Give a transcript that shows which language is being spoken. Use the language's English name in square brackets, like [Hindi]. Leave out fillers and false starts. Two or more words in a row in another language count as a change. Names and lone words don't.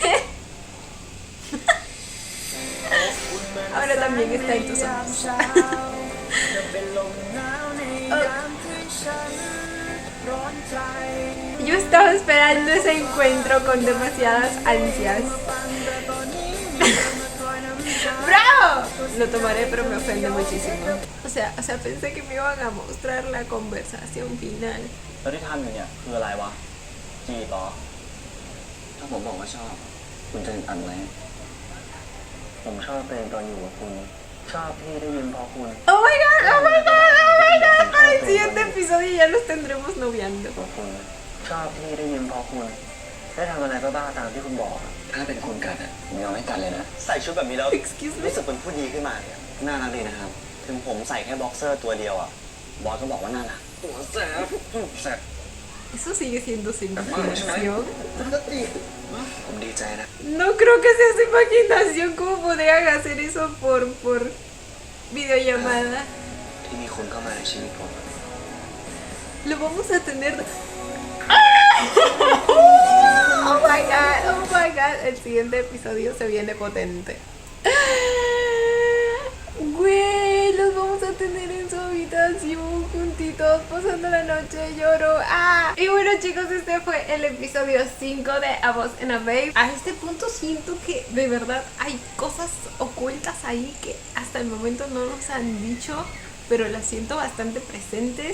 [Spanish] Ahora también está en tus ojos. Yo estaba esperando ese encuentro con demasiadas ansias. ¡Bravo! Lo tomaré, pero me ofende muchísimo. O sea, pensé que me iban a mostrar la conversación final. [Thai] แล้วที่ทำอยู่เนี่ยคืออะไรวะจีบเหรอ ถ้าผมบอกว่าชอบ คุณจะอัดไหมผมชอบเพลงตอนอยู่กับคุณ ชอบที่ได้ยินพอคุณ [English] Oh my god, oh my god, oh my god. [Spanish] Para el siguiente episodio ya los tendremos noviando. [Thai] พอคุณ ชอบที่ได้ยินพอคุณ ได้ทำอะไรบ้าๆตามที่คุณบอก ถ้าเป็นคุณกัดอ่ะผมยอมให้กัดเลยนะ ใส่ชุดแบบนี้แล้ว [English] Excuse me. [Thai] รู้สึกเป็นผู้ดีขึ้นมาเนี่ย น่ารักดีนะครับ ถึงผมใส่แค่บ็อกเซอร์ตัวเดียวอ่ะบอสก็บอกว่าน่ารักหัวแสบแสบ [Spanish] Eso sigue siendo su imaginación. [Thai] ผมดีใจนะ [Spanish] No creo que sea su imaginación. ¿Cómo podrían hacer eso por videollamada? [Thai] ที่มีคุณเข้ามาในชีวิตผม [Spanish] Lo vamos a tener. [English] Oh my god, oh my god. [Spanish] El siguiente episodio se viene potente. Güey, los vamos a tener en su habitación juntitos pasando la noche, lloro. ¡Ah! Y bueno chicos, este fue el episodio 5 de A Boss and a Babe. A este punto siento que de verdad hay cosas ocultas ahí que hasta el momento no nos han dicho, pero las siento bastante presentes.